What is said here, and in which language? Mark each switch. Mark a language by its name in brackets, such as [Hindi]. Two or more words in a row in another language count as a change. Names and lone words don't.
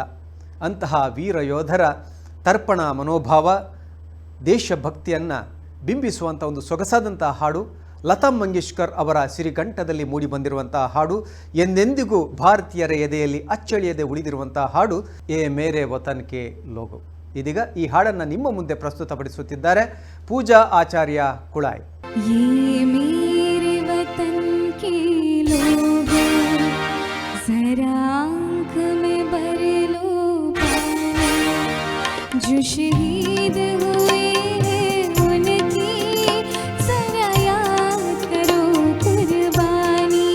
[Kannada] ಅಂತಹ ವೀರ ಯೋಧರ ತರ್ಪಣ ಮನೋಭಾವ, ದೇಶಭಕ್ತಿಯನ್ನು ಬಿಂಬಿಸುವಂಥ ಒಂದು ಸೊಗಸಾದಂತಹ ಹಾಡು ಲತಾ ಮಂಗೇಶ್ಕರ್ ಅವರ ಸಿರಿಗಂಟದಲ್ಲಿ ಮೂಡಿಬಂದಿರುವಂತಹ ಹಾಡು, ಎಂದೆಂದಿಗೂ ಭಾರತೀಯರ ಎದೆಯಲ್ಲಿ ಅಚ್ಚಳಿಯದೆ ಉಳಿದಿರುವಂತಹ ಹಾಡು ಏ ಮೇರೆ ವತನ್ ಕೆ ಲೋಗೋ. ಇದೀಗ ಈ ಹಾಡನ್ನು ನಿಮ್ಮ ಮುಂದೆ ಪ್ರಸ್ತುತಪಡಿಸುತ್ತಿದ್ದಾರೆ ಪೂಜಾ ಆಚಾರ್ಯ ಕುಳಾಯ್. [Hindi] ये मेरे वतन के लोगो, जरा आँख में भर लो पानी, जो शहीद हुए हैं उनकी जरा याद करो कुर्बानी।